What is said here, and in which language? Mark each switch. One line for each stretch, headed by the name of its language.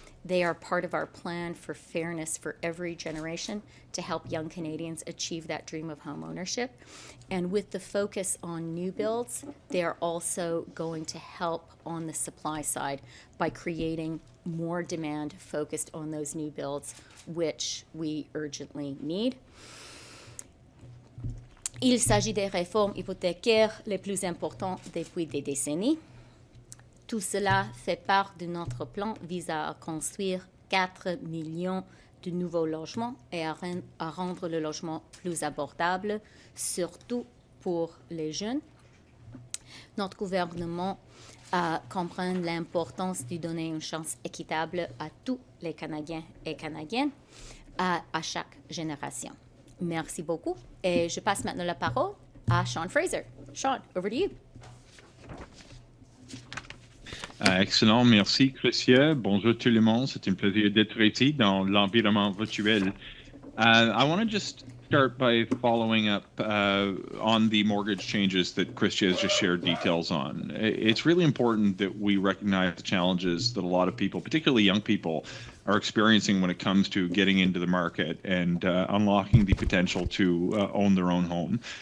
English: They are part of our plan for fairness for every generation to help young Canadians achieve that dream of home ownership. And with the focus on new builds, they are also going to help on the supply side by creating more demand focused on those new builds, which we urgently need.
French: Il s'agit des réformes hypothécaires les plus importantes depuis des décennies. Tout cela fait part de notre plan visant à construire 4 millions de nouveaux logements et à rendre le logement plus abordable, surtout pour les jeunes. Notre gouvernement comprend l'importance de donner une chance équitable à tous les Canadiens et Canadiennes à chaque génération. Merci beaucoup. Et je passe maintenant la parole à Sean Fraser.
English: Sean, over to you.
French: Excellent, merci Chrystia. Bonjour tout le monde, c'est un plaisir d'être ici dans l'environnement virtuel.
English: I want to just start by following up on the mortgage changes that Chrystia has just shared details on. It's really important that we recognize the challenges that a lot of people, particularly young people, are experiencing when it comes to getting into the market and unlocking the potential to own their own home.